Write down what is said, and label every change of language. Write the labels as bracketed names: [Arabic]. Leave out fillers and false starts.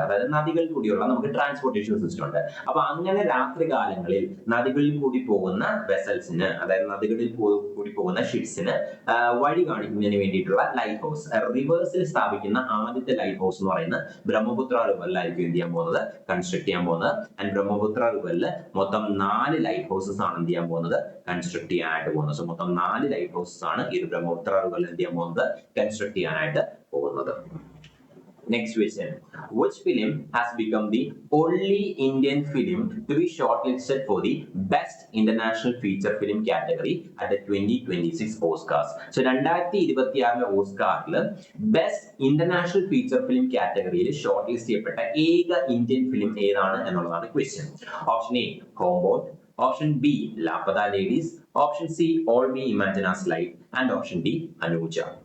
[Malayalam] അതായത് നദികളിൽ കൂടിയുള്ള നമുക്ക് ട്രാൻസ്പോർട്ടേഷൻ സിസ്റ്റം ഉണ്ട്. അപ്പൊ അങ്ങനെ രാത്രി കാലങ്ങളിൽ നദികളിൽ കൂടി പോകുന്ന വെസൽസിന്, അതായത് നദികളിൽ കൂടി പോകുന്ന ഷിപ്സിന് വഴി കാണിക്കുന്നതിന് വേണ്ടിയിട്ടുള്ള ലൈറ്റ് ഹൗസ്, റിവേഴ്സിൽ സ്ഥാപിക്കുന്ന ആദ്യത്തെ ലൈറ്റ് ഹൗസ് എന്ന് പറയുന്നത് ബ്രഹ്മപുത്ര റിവറിലായിരിക്കും എന്ത് ചെയ്യാൻ പോകുന്നത് കൺസ്ട്രക്ട് ചെയ്യാൻ പോകുന്നത്. ആൻഡ് ബ്രഹ്മപുത്ര റിവറിൽ മൊത്തം 4 ലൈറ്റ് ഹൗസസ് ആണ് എന്ത് ചെയ്യാൻ പോകുന്നത് കൺസ്ട്രക്ട് ചെയ്യാനായിട്ട് പോകുന്നത്. സോ മൊത്തം 4 ലൈറ്റ് ഹൗസസ് ആണ് ഈ ബ്രഹ്മപുത്ര റിവറിൽ എന്ത് ചെയ്യാൻ പോകുന്നത് കൺസ്ട്രക്ട് ചെയ്യാനായിട്ട് പോകുന്നത്. [English] Next question, which film has become the only Indian film to be shortlisted for the Best International Feature Film category at the 2026 Oscars? [Malayalam] So 2026 ഓസ്കാറിൽ best international feature film കാറ്റഗറിയിൽ short list ചെയ്യപ്പെട്ട ഏക Indian film ഏതാണ് എന്നുള്ളതാണ് question. Option A ഹോംബോണ്ട്, option B ലാപ്പത ladies, option C all me imagine as life and option D Anuja.